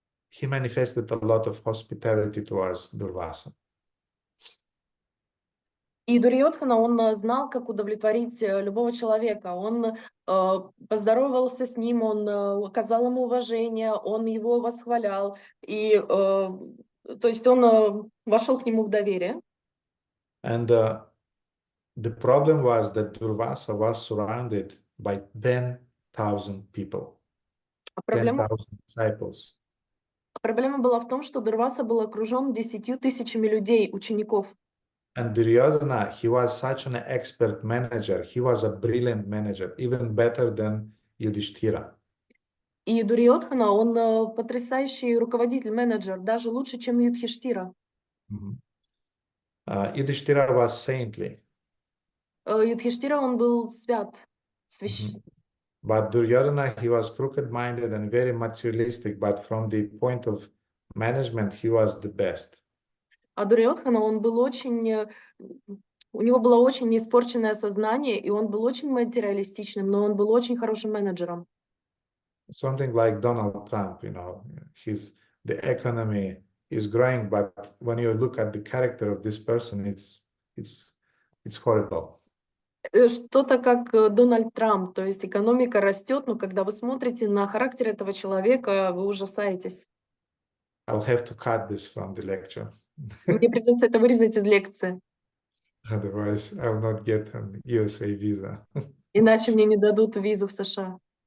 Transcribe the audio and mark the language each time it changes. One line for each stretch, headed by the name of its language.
English: He manifested a lot of hospitality towards Durvasa.
Russian: И Дурьодхана, он знал, как удовлетворить любого человека. Он поздоровался с ним, он оказал ему уважение, он его восхвалял. И, то есть он вошел к нему в доверие.
English: And the problem was that Durvasa was surrounded by 10,000 people, 10,000 disciples.
Russian: Проблема была в том, что Дурваса был окружен 10 тысячами людей, учеников.
English: And Duryodhana, he was such an expert manager. He was a brilliant manager, even better than Yudhishthira.
Russian: И Дурьодхана, он потрясающий руководитель, менеджер, даже лучше, чем Юдхиштира.
English: Yudhishthira was saintly.
Russian: Юдхиштира, он был свят, священный.
English: But Duryodhana, he was crooked-minded and very materialistic, but from the point of management, he was the best.
Russian: А Дурьодхана, он был очень, у него было очень испорченное сознание, и он был очень материалистичным, но он был очень хорошим менеджером.
English: Something like Donald Trump, the economy is growing, but when you look at the character of this person, it's horrible.
Russian: Что-то как Дональд Трамп, то есть экономика растет, но когда вы смотрите на характер этого человека, вы ужасаетесь.
English: I'll have to cut this from the lecture.
Russian: Мне придется это вырезать из лекции.
English: Otherwise, I will not get an USA visa.
Russian: Иначе мне не дадут визу в США.